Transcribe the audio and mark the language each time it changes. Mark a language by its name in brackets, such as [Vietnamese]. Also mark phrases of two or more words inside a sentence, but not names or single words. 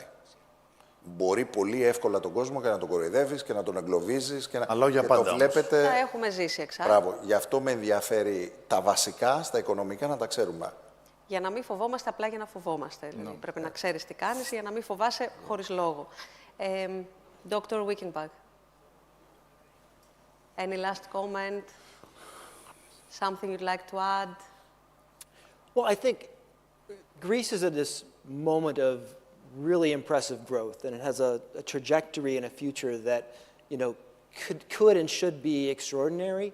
[Greek] Μπορεί πολύ εύκολα τον κόσμο και να τον κοροϊδεύεις και να τον εγκλωβίζεις και, για πάντα, το βλέπετε. Τα έχουμε ζήσει εξάλλου. Μπράβο. Γι' αυτό με ενδιαφέρει τα βασικά στα οικονομικά να τα ξέρουμε. Για να μην φοβόμαστε, απλά για να φοβόμαστε. [English] No. [Greek] Πρέπει να ξέρεις τι κάνεις για να μην φοβάσαι χωρίς λόγο. [English] Dr. Wickenbach, any last comment? Something you'd like to add? Well, I think Greece is at this moment of really impressive growth, and it has a trajectory and a future that, could and should be extraordinary.